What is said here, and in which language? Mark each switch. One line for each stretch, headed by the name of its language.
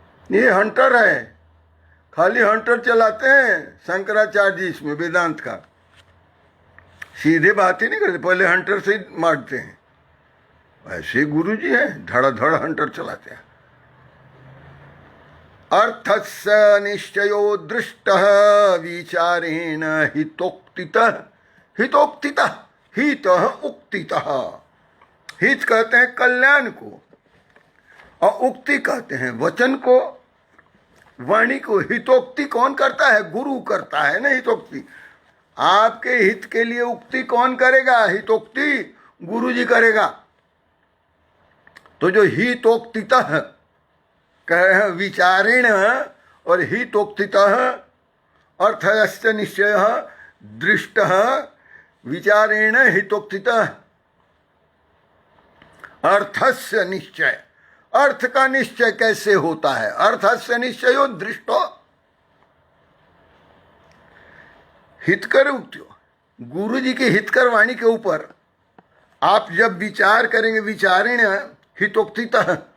Hindi: ये हंटर है, खाली हंटर चलाते हैं शंकराचार्य जी इसमें, वेदांत का सीधे बात ही नहीं करते, पहले हंटर से ही मारते हैं। ऐसे गुरु जी हैं, धड़ाधड़ हंटर चलाते हैं।
Sanskrit: अर्थस्य निश्चयो दृष्टः विचारेण हितोक्तितः, हितोक्तितः, हितः उक्तितः।
Hindi: हित कहते हैं कल्याण को, और उक्ति कहते हैं वचन को, वाणी को। हितोक्ति कौन करता है? गुरु करता है ना हितोक्ति। आपके हित के लिए उक्ति कौन करेगा? हितोक्ति गुरु जी करेगा।
Sanskrit: तो जो हितोक्तितः कह विचारेण और हितोक्तितः, अर्थस्य निश्चयः दृष्टः विचारेण हितोक्तितः। अर्थस्य निश्चय,
Hindi: अर्थ का निश्चय कैसे होता है?
Sanskrit: अर्थस्य निश्चयो दृष्टो, हितकर उक्तियो,
Hindi: गुरु जी की हितकर वाणी के ऊपर आप जब विचार करेंगे,
Sanskrit: विचारेण हितोक्तितः,